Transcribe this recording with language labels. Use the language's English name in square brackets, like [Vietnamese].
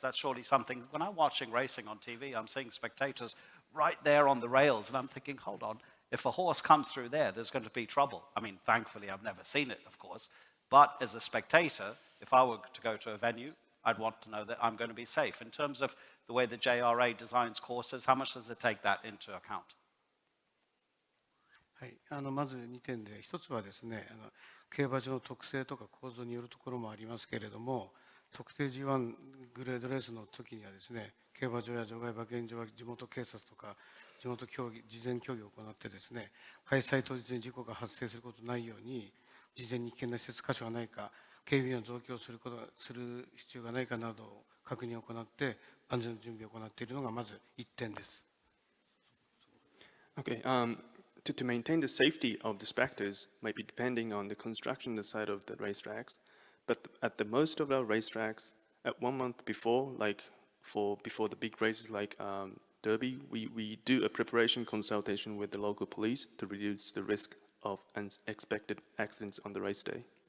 [English] That's surely something, when I'm watching racing on TV, I'm seeing spectators right there on the rails, and I'm thinking, hold on, if a horse comes through there, there's going to be trouble. I mean, thankfully, I've never seen it, of course, but as a spectator, if I were to go to a venue, I'd want to know that I'm going to be safe. In terms of the way the JRA designs courses, how much does it take that into account? [Japanese] はい、まず2点で、一つはですね、競馬場の特性とか構造によるところもありますけれども、特定 G1 グレードレースの時にはですね、競馬場や場外馬券場は地元警察とか地元競技、事前競技を行ってですね、開催当日に事故が発生することないように、事前に危険な施設箇所がないか、警備員を増強する必要がないかなどを確認を行って安全の準備を行っているのがまず1点です。 [English] Okay, to maintain the safety of the spectators might be depending on the construction side of the racetracks, but at the most of our racetracks, at 1 month before, like before the big races like Derby, we do a preparation consultation with the local police to reduce the risk of unexpected accidents on the race day.